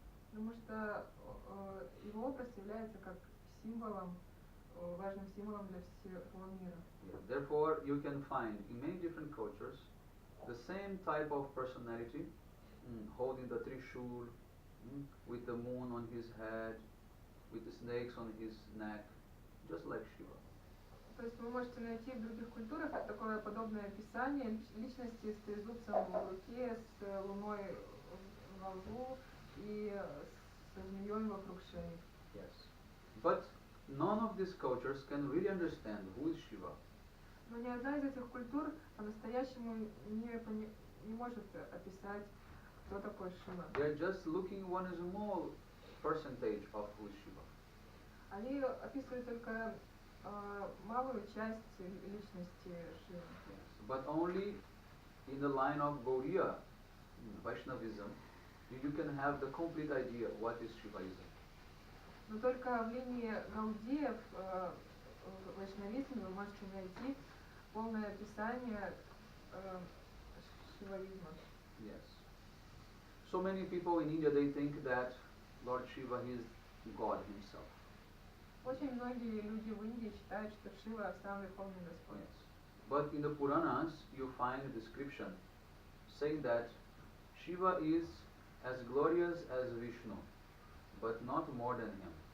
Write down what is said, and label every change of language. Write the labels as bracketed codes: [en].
[ru] Потому что его образ является как символом, важным символом для всего мира. [en] Yeah. Therefore, you can find in many different cultures the same type of personality, holding the trishul, with the moon on his head, with the snakes on his neck, just like Shiva. [ru] То есть вы можете найти в других культурах такое подобное описание личности с трезубцем в руке, с луной во лбу и с змеей вокруг шеи. [en] Yes. But none of these cultures can really understand who is Shiva. [ru] Но ни одна из этих культур по-настоящему не может описать, кто такой Шива. [en] They are just looking one small percentage of who is Shiva. [ru] Они описывают только малую часть личности Шивы. [en] Yes. But only in the line of Gauriya, Vaishnavism, you can have the complete idea what is Shivaism. [ru] Но только в линии Гаудиев, в вайшнавизме, вы можете найти полное описание шиваизма. [en] Yes. So many people in India, they think that Lord Shiva is God himself. [ru] Очень многие люди в Индии считают, что Шива сам Верховный Господь. [en] Yes. But in the Puranas, you find a description saying that Shiva is as glorious as Vishnu, but not more than him.